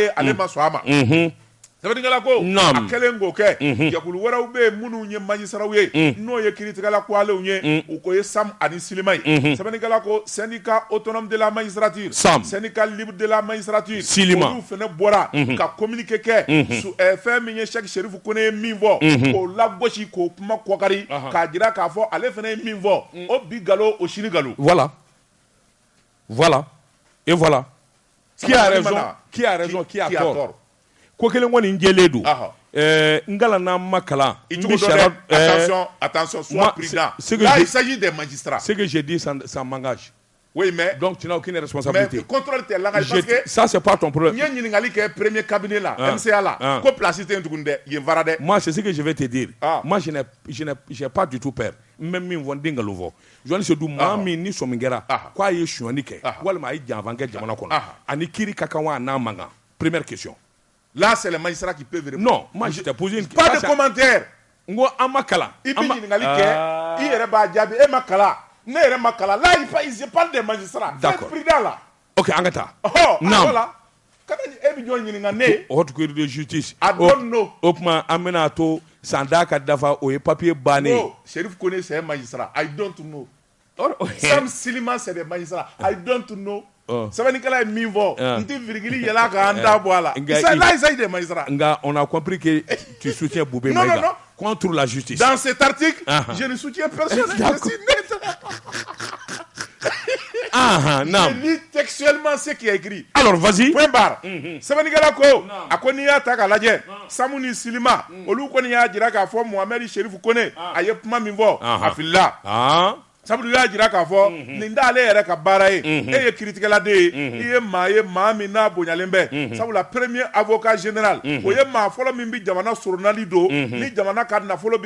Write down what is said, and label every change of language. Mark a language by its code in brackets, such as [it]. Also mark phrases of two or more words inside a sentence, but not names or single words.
[bm] ye ale ma sɔn a ma sɛbɛnnikɛla ko a kɛlen k'o kɛ jɛkulu wɛrɛw bɛ yen minnu ye magistrats ye n'o ye kiiritigɛla kuwalenw ye u ko ye SAM ani Silima ye sɛbɛnnikɛla ko [fr] syndicat autonome de la magistrature syndicat libre de la magistrature [bm] olu fana bɔra ka communiqué kɛ fɛn min ye Cheick Chérif Kone ye min fɔ k'o lagosi k'o kuma kɔkari k'a jira k'a fɔ ale fana ye min fɔ o bi nkalon o sini nkalon [fr] voilà et voilà qui a raison qui a tort ko kelen kɔni jɛlen don [bm] ngala n'a ma kalan [fr] attention sois prudent là il s'agit des magistrats ce que j'ai dit ça m'engage oui mais donc tu n'as aucune responsabilité mais contrôle tes langages parce que ça c'est pas ton problème n'y [bm] a ɲininkali kɛ [fr] premier cabinet [bm] là MCA là ko place tɛ tuguni dɛ yen fara dɛ [fr] moi c'est ce que je vais te dire moi j'ai pas du tout peur [bm] même min fɔ n den nkalon fɔ journaliste du maa min ni sɔmi kɛra k'a ye sonyani kɛ walima a ye janfan kɛ jamana kɔnɔ ani kiiri ka kan wa a n'a man kan [fr] première question. Là, c'est le magistrat qui peut vérifier. Non, moi je t'ai posé une question. Pas de commentaire. [bm] Ngo amakala. [fr] Il peut [bm] ɲininkali kɛ, i yɛrɛ b'a jaabi, e ma kalan, ne yɛrɛ ma kalan. [fr] Là, il parle des magistrats. D'accord. C'est prudent là. [bm] Ok, an ka taa. [fr] Non. Voilà. [bm] Kana e bi jɔn ɲininka ne. [fr] Haute cour de justice. [en] I don't know. [bm] O kuma an bɛna to san da ka dafa o ye papier bannen. [fr] Non, Chérif Kone c'est un magistrat. [en] I don't know. [fr] Sam Silima c'est des magistrats. [en] I don't know. [bm] Sɛbɛnnikɛla ye min fɔ n tɛ virgule yɛlɛ k'an da bɔ a la. [fr] Là, il s'agit des magistrats. Nga on a compris que tu soutiens Bube Maïga. Non. Contre la justice. Dans cet article, je ne soutiens personne. Je suis net. Je lis textuellement ce qui est écrit. Alors, vas-y. Point barre. [bm] Sɛbɛnnikɛla ko a ko n'i y'a ta k'a lajɛ Samu ni Silima olu kɔni y'a jira k'a fɔ Mohamed Chérif Kone a ye kuma min fɔ a filila. Sabu y'a jira k'a fɔ nin t'ale yɛrɛ ka baara ye e ye kiiritigɛla de ye i ye maa min n'a bonyalen bɛ sabula [fr] premier avocat général [bm] o ye maa fɔlɔ min bi jamana soronnali don ni jamana ka nafolo